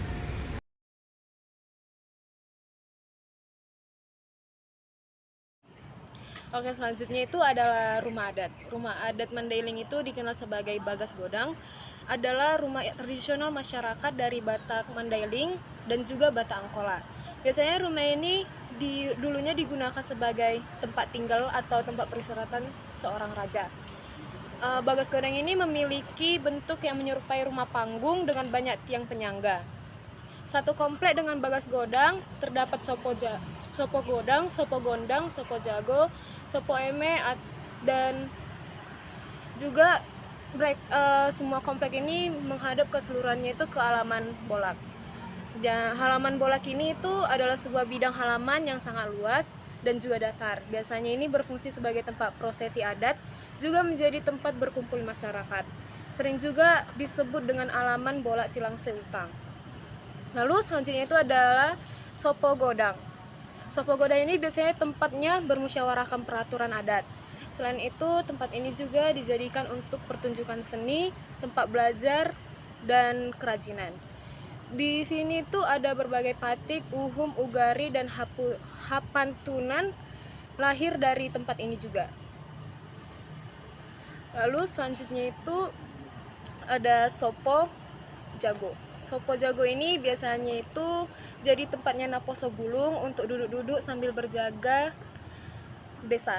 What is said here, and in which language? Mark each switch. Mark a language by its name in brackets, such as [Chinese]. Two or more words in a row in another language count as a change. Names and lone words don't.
[Indonesian] Oke, selanjutnya itu adalah rumah adat. Rumah adat Mandailing itu dikenal sebagai Bagas Godang, adalah rumah tradisional masyarakat dari Batak Mandailing dan juga Batak Angkola. Biasanya rumah ini dulunya digunakan sebagai tempat tinggal atau tempat peristirahatan seorang raja. Bagas Godang ini memiliki bentuk yang menyerupai rumah panggung dengan banyak tiang penyangga. Satu komplek dengan Bagas Godang terdapat sopo godang, sopo gondang, sopo jago, sopo eme, dan juga semua komplek ini menghadap keseluruhannya itu ke halaman Bolak. Dan halaman Bolak ini itu adalah sebuah bidang halaman yang sangat luas dan juga datar. Biasanya ini berfungsi sebagai tempat prosesi adat, juga menjadi tempat berkumpul masyarakat. Sering juga disebut dengan halaman Bolak Silang Seutang. Lalu selanjutnya itu adalah Sopo Godang. Sopo Godang ini biasanya tempatnya bermusyawarahkan peraturan adat. Selain itu, tempat ini juga dijadikan untuk pertunjukan seni, tempat belajar, dan kerajinan. Di sini tuh ada berbagai [Batak Mandailing] patik, uhum, ugari, [Indonesian] dan hapantunan lahir dari tempat ini juga. Lalu selanjutnya itu ada Sopo Jago. Sopo Jago ini biasanya itu jadi tempatnya Naposo Bulung untuk duduk-duduk sambil berjaga desa.